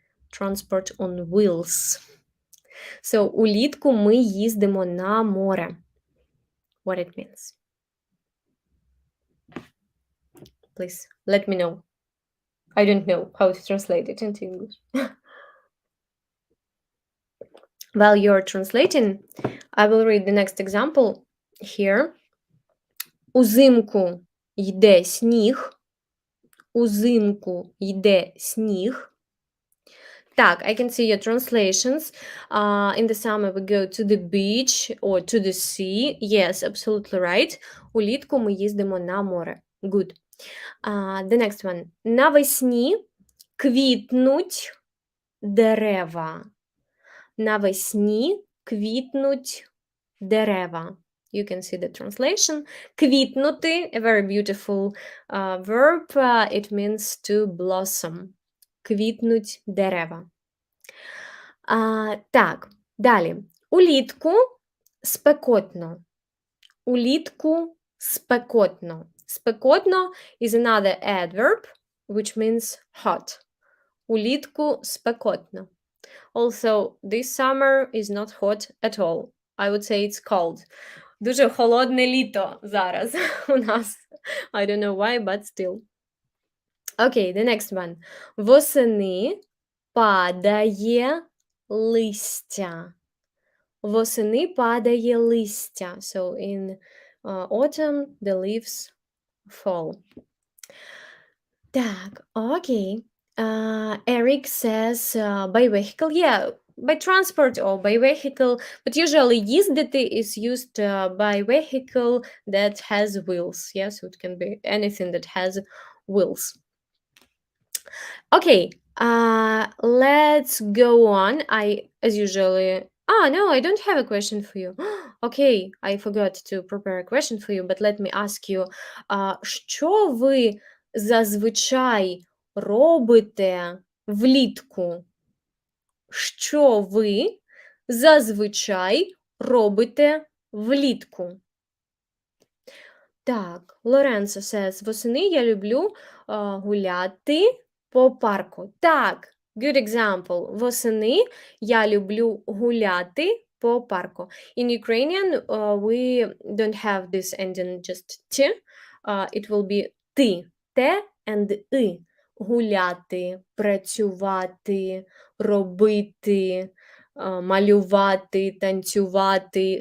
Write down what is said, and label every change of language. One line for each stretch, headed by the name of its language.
English: Transport on wheels.
Ukrainian: So улітку ми їздимо на море.
English: What it means. Please let me know. I don't know how to translate it into English. While you're translating, I will read the next example here.
Ukrainian: Узимку йде сніг. Узимку йде сніг.
English: Так, I can see your translations. In the summer we go to the beach or to the sea. Yes, absolutely right.
Ukrainian: Улітку ми їздимо на море.
English: Good. The next one.
Ukrainian: Навесні квітнуть дерева. Навесні квітнуть дерева.
English: You can see the translation. Квітнути, a very beautiful verb.
Ukrainian: It means to blossom. Квітнуть дерева. Так, далі. Улітку спекотно. Улітку спекотно.
English: Спекотно is another adverb, which means hot.
Ukrainian: Улітку спекотно.
English: Also, this summer is not hot at all. I would say it's cold.
Ukrainian: Дуже холодне літо зараз у нас.
English: I don't know why, but still. Okay, the next one.
Ukrainian: Восени падає листя. Восени падає листя.
English: So in autumn the leaves fall. Так, okay. Eric says by vehicle. Yeah, by transport or by vehicle. But usually їздити is used by vehicle that has wheels. Yeah, so it can be anything that has wheels. Okay, let's go on. As usually... no, I don't have a question for you. Okay, I forgot to prepare a question for you, but let me ask you.
Ukrainian: Що ви зазвичай робите влітку? Що ви зазвичай робите влітку? Так, Лоренцо says, восени я люблю гуляти по парку.
English: Так, good example.
Ukrainian: Восени я люблю гуляти по парку.
English: In Ukrainian, we don't have this ending just t. It will be ти, те and и.
Ukrainian: Гуляти, працювати, робити, малювати, танцювати.